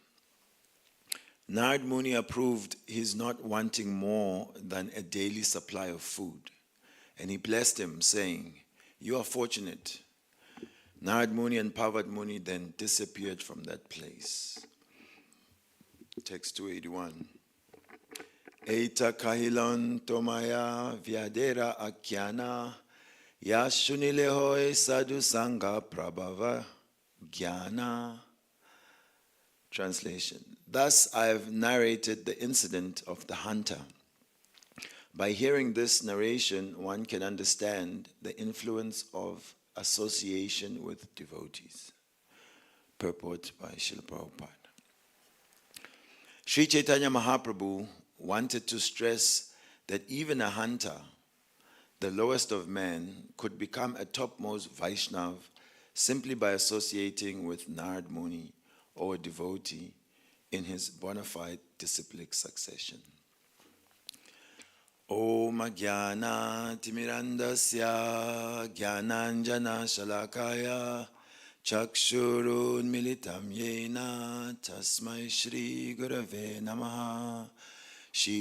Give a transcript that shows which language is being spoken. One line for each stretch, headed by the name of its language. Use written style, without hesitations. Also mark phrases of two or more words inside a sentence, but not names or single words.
English: Narad Muni approved his not wanting more than a daily supply of food, and he blessed him, saying, "You are fortunate." Narad Muni and Pavat Muni then disappeared from that place. Text 281.
Bangla: এই ত কহিলুঁ তোমায় ব্যাধের আখ্যান যাহা শুনিলে হয় সাধু সঙ্গ প্রভাব জ্ঞান.
English: Translation. Thus I have narrated the incident of the hunter. By hearing this narration, one can understand the influence of association with devotees. Purport by Srila Prabhupada. Sri Chaitanya Mahaprabhu wanted to stress that even a hunter, the lowest of men, could become a topmost Vaishnav simply by associating with Narad Muni or a devotee in his bona fide disciplic succession.
Sanskrit: ॐ ज्ञान तिमिरान्धस्य ज्ञानाञ्जन शलाकया चक्षुरुन् मीलितं येन तस्मै श्री गुरवे नमः श्री